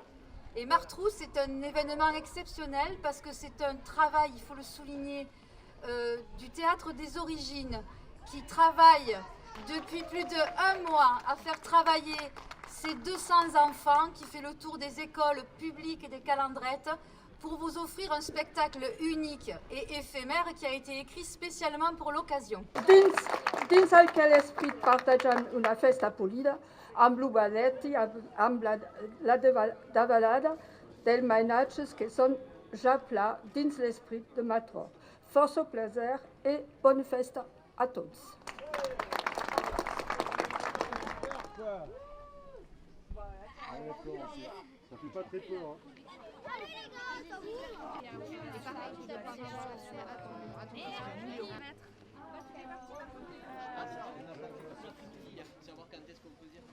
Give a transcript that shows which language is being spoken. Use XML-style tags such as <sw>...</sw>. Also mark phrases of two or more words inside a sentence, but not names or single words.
<fr>Et Martrous, c'est un événement exceptionnel parce que c'est un travail, il faut le souligner, du Théâtre des Origines qui travaille depuis plus d'1 mois à faire travailler ces 200 enfants, qui fait le tour des écoles publiques et des calendrettes pour vous offrir un spectacle unique et éphémère qui a été écrit spécialement pour l'occasion.</fr> <oc>Dins aquell esprit partejant una festa polida, amb l'ovadetti, amb la davalada dels mainatges que són ja pla dins l'esprit de Matró.</oc> <fr>Força plaisir et bonne festa à tous. Ça fait pas très peur, hein. Savoir quand est-ce qu'on peut dire.</fr>